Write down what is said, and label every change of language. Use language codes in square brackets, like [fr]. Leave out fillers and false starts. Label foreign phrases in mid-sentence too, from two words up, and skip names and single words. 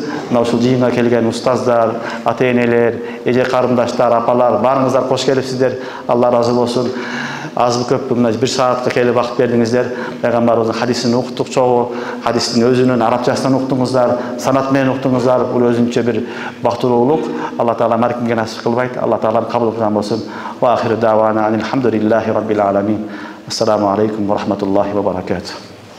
[ky] Мына ушул жыйынга келген устаздар, ата-энелер, эже карындаштар, апалар, баарыңыздар кош келипсиздер. Алла ыраазы болсун. Азбы көппү мына 1 саатка келип вакыт бердиңиздер. Пайгамбарыбыздын хадисин уктук чогуу, хадистин өзүнүн арабчасынан уктуңуздар, санат менен уктуңуздар. Бул өзүнчө бир бактылуулук. Алла таала маркимге насип кылбайт. Алла таала кабыл кылган болсун. [ar] وآخر دعوانا الحمد لله رب العالمين. السلام عليكم ورحمة الله وبركاته.